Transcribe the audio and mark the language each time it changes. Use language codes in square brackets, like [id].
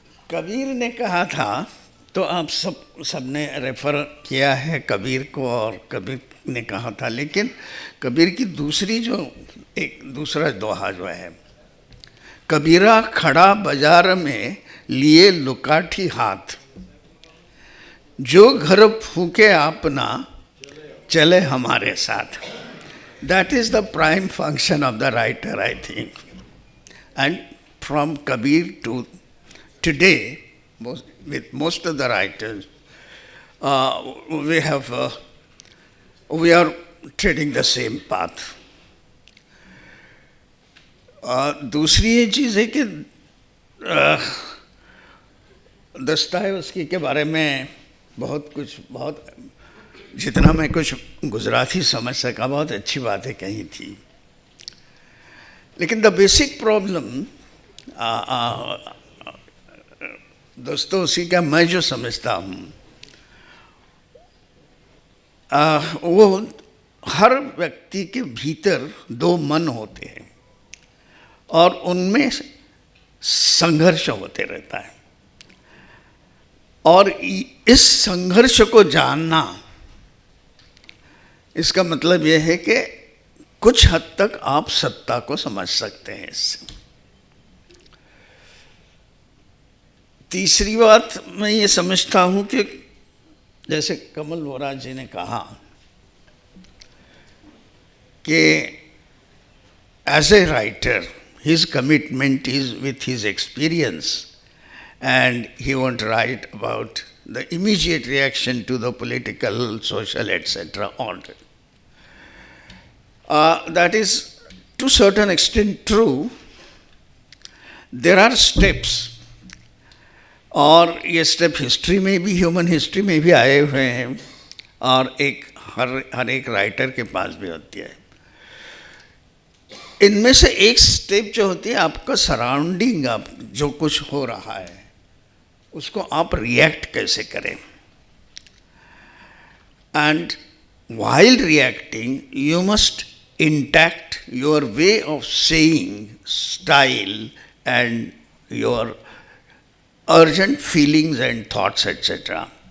[hi] कबीर ने कहा था, तो आप सबने रेफर किया है कबीर को, और कबीर ने कहा था, लेकिन कबीर की दूसरा दोहा जो है, कबीरा खड़ा बाजार में लिए लुकाठी हाथ, जो घर फूके अपना चले हमारे साथ. [en] That is the prime function of the writer, I think. And from Kabir to today, with most of the writers, we are treading the same path. [hi] दूसरी ये चीज़ है कि दस्तावेज़की के बारे में बहुत जितना मैं कुछ गुजराती समझ सका बहुत अच्छी बातें कही थी, लेकिन [en] the basic problem [hi] दोस्तों उसी का मैं जो समझता हूँ वो हर व्यक्ति के भीतर दो मन होते हैं और उनमें संघर्ष होते रहता है, और इस संघर्ष को जानना, इसका मतलब यह है कि कुछ हद तक आप सत्ता को समझ सकते हैं इससे। तीसरी बात मैं ये समझता हूँ कि जैसे कमल वोरा जी ने कहा कि [en] As a writer his commitment is with his experience and he won't write about the immediate reaction to the political, social, etc. order. That is to certain extent true. There are steps, [hi] और ये step history में भी, human history में भी आए हुए हैं, और हर एक राइटर के पास भी होती है। इनमें से एक स्टेप जो होती है आपका सराउंडिंग, आप जो कुछ हो रहा है उसको आप रिएक्ट कैसे करें, [en] And while reacting you must intact your way of saying, style and your urgent feelings and thoughts etc.